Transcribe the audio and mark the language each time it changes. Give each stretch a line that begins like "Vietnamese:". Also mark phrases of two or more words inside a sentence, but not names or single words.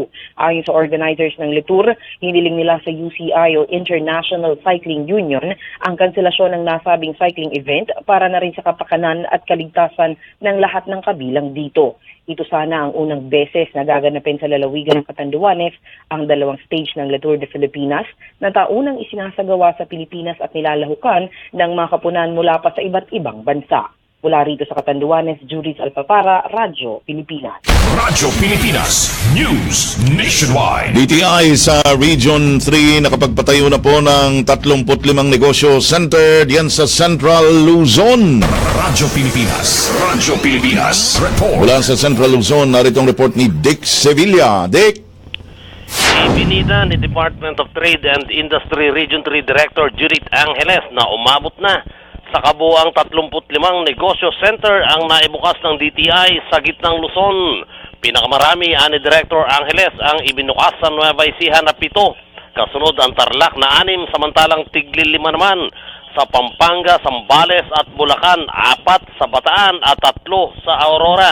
Filipino: Ayon sa organizers ng Le Tour, hiniling nila sa UCI o International Cycling Union ang kanselasyon ng nasabing
English: cycling event
Filipino: para na rin sa kapakanan at kaligtasan ng lahat ng kabilang dito. Ito sana ang unang beses na gaganapin sa lalawigan ng Catanduanes ang dalawang stage ng Le Tour de Filipinas na taunang isinasagawa sa Pilipinas at nilalahukan ng mga kapunan mula pa sa iba't ibang bansa. Mula rito sa Catanduanes, Juris Alpapara, Radyo Pilipinas. Radyo Pilipinas News Nationwide. DTI sa Region 3 nakapagpatayo na po ng 35 negosyo center diyan sa Central Luzon. Radyo Pilipinas. Radyo Pilipinas. Report. Mula sa Central Luzon, naritong report ni Dick Sevilla. Dick! Ibinida ni Department of Trade and Industry Region 3 Director Judith Angeles na umabot na sa kabuang 35 negosyo center ang naibukas ng DTI sa gitnang Luzon. Pinakamarami ani Director Angeles ang ibinukas sa Nueva Ecija na 7. Kasunod ang Tarlac na 6, samantalang tigli 5 naman sa Pampanga, Zambales at Bulacan, 4 sa Bataan at 3 sa Aurora.